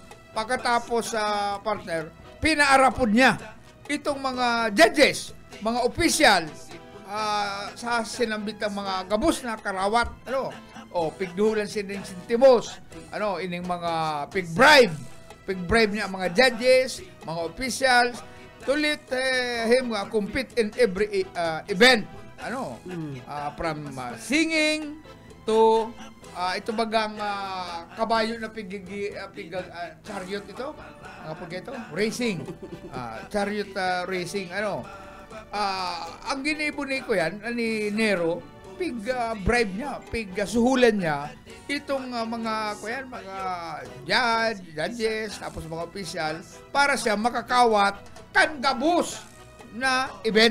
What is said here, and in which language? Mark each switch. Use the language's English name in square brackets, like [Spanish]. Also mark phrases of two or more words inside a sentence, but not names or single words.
[Bikol] Pagkatapos sa partner, pinaarapod niya itong mga judges, mga official, sa sinambit ng mga gabos na karawat, pigduhulan sining sentimos, ining mga pig-bribe niya ang mga judges, mga officials, [English] to let him compete in every event, from singing to [Bikol] ito bagang kabayo na chariot ito, [English] racing, chariot racing, [Bikol] ang ginibuni ko yan ni Nero, pig-bribe niya, pig-suhulan niya itong mga judges, tapos mga official, para siya makakawat kan gabos na event.